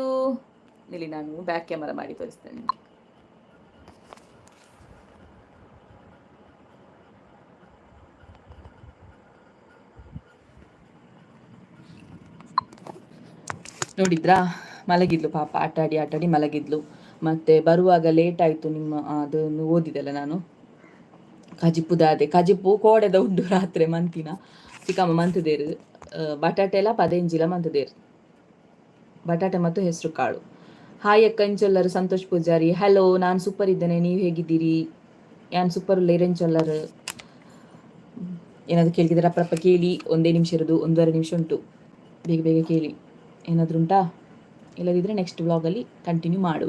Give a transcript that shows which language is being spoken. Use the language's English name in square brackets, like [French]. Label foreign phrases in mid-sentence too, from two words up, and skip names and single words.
[Kannada] ಇಲ್ಲಿ ನಾನು [English] back camera [Kannada] ಮಾಡಿ ತೋರಿಸ್ತೇನೆ. ನೋಡಿದ್ರಾ, ಮಲಗಿದ್ಲು ಪಾಪ, ಆಟಾಡಿ ಮಲಗಿದ್ಲು. ಮತ್ತು ಬರುವಾಗ ಲೇಟ್ ಆಯಿತು. ನಿಮ್ಮ ಅದನ್ನು ಓದಿದೆಲ್ಲ ನಾನು, [Tulu] ಕಜಿಪ್ಪು ಕೋಡೆದ ಉಂಡು ರಾತ್ರಿ ಮಂತಿನ ಚಿಕ್ಕಮ್ಮ ಮಂತದೇರು ಬಟಾಟೆ ಎಲ್ಲ ಪದೇಂಜಿಲ ಮಂತದೇರು, ಬಟಾಟೆ ಮತ್ತು ಹೆಸರು ಕಾಳು. [Kannada] ಹಾಯ್ ಅಕ್ಕ ಇಂಚೊಲ್ಲರು ಸಂತೋಷ್ ಪೂಜಾರಿ, ಹಲೋ. ನಾನು ಸೂಪರ್ ಇದ್ದೇನೆ, ನೀವು ಹೇಗಿದ್ದೀರಿ? [Tulu] ಯಾನ್ ಸೂಪರ್ ಇಲ್ಲ ಇರೆಂಚೊಲ್ಲರು. [Kannada] ಏನಾದರೂ ಕೇಳಿದ್ರೆ ರಪ್ಪ ಕೇಳಿ. 1 ನಿಮಿಷ ಇರೋದು, 1.5 ನಿಮಿಷ ಉಂಟು, ಬೇಗ ಕೇಳಿ. ಏನಾದರೂ ಉಂಟಾ? ಇಲ್ಲದಿದ್ದರೆ ನೆಕ್ಸ್ಟ್ ವ್ಲಾಗಲ್ಲಿ ಕಂಟಿನ್ಯೂ ಮಾಡುವ.